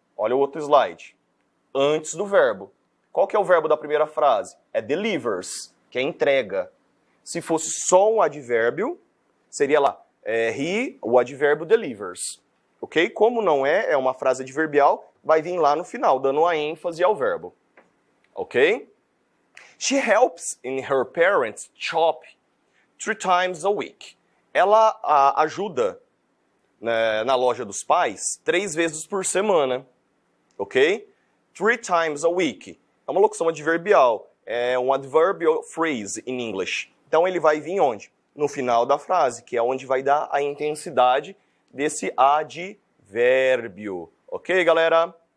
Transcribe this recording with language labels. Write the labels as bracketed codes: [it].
[pt] Olha o outro slide. Antes do verbo. Qual que é o verbo da primeira frase? É delivers, que é entrega. Se fosse só um advérbio, seria lá, o advérbio delivers. Ok? Como não é uma frase adverbial, vai vir lá no final, dando a ênfase ao verbo. Ok? [en] She helps in her parents' shop 3 times a week. [pt] Ela ajuda na loja dos pais 3 vezes por semana. Ok? [en] 3 times a week. [pt] É uma locução adverbial. É um [en] adverbial phrase in English. [pt] Então ele vai vir onde? No final da frase, que é onde vai dar a intensidade desse advérbio. Ok, galera?